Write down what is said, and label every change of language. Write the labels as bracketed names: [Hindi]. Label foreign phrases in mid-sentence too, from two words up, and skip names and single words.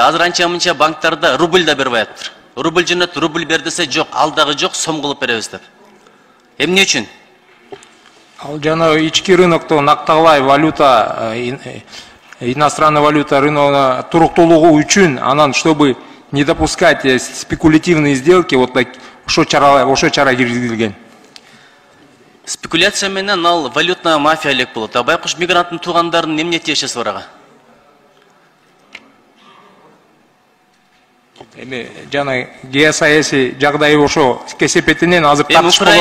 [Kyrgyz] Азыр анча-мынча банктарда рубль да берип атыптыр. Рубль жөнөт, рубль бер десе жок, ал дагы жок, сом кылып беребиз деп. Эмне үчүн? Ал жана ички рынокто накталбай валюта, [Russian] иностранная валюта [Kyrgyz] рыногуна туруктуулугу үчүн, анан [Russian] чтобы не допускать спекулятивные сделки, вот так [Kyrgyz] ошо чара киргизилген. Спекуляция менен ал [Russian] валютная мафия [Kyrgyz] элек болот. А байкуш мигранттын туугандарынын эмне тиешеси бар ага? Эми жана геосаясий жагдай ошо кесепетинен азыр тартыш болуп атат.